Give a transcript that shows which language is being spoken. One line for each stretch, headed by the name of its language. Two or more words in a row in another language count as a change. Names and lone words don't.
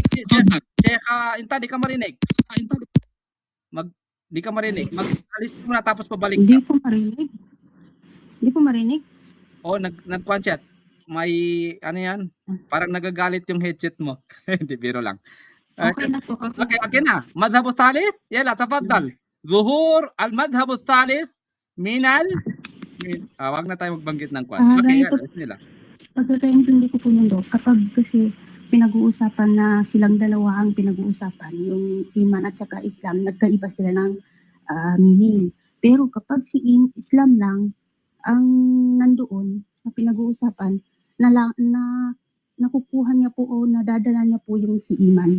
Filipino: Sheikh Intan, di ka marinig. Di ka marinig. Mag-alis muna tapos pabalik ka. Hindi po marinig. Oh, nag-one chat. May yan? Parang nagagalit yung headset mo. Hindi, biro lang. Okay na po. Okay na.
Arabic: مذهب ثالث؟ يلا، تفضل. ظهور المذهب ثالث
Filipino: wag na tayo magbanggit ng kwan. Okay, yan. Bismillah. Pagkakaintindi ko po mundo, kapag kasi pinag-uusapan na silang dalawa ang pinag-uusapan, yung iman at saka Islam, nagkaiba sila ng meaning. Pero kapag si Islam lang ang nandoon na pinag-uusapan, na nakukuha niya po o nadadala niya po yung si iman.